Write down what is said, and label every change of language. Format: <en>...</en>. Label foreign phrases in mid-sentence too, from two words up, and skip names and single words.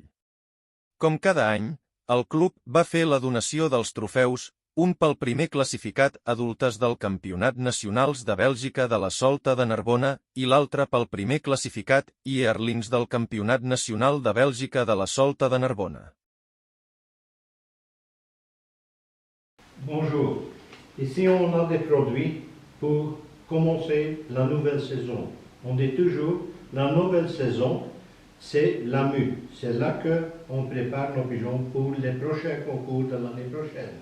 <ca>Com cada any, el club va fer la donació dels trofeus, un pel primer classificat adultes del Campionat Nacionals de Bèlgica de la Solta de Narbona i l'altre pel primer classificat yearlings del Campionat Nacional de Bèlgica de la Solta de Narbona.</ca> <fr>Bonjour, ici on a des produits pour commencer la nouvelle saison. On dit toujours la nouvelle saison, c'est la mue. C'est là qu'on prépare nos pigeons pour les prochains concours de l'année prochaine.</fr>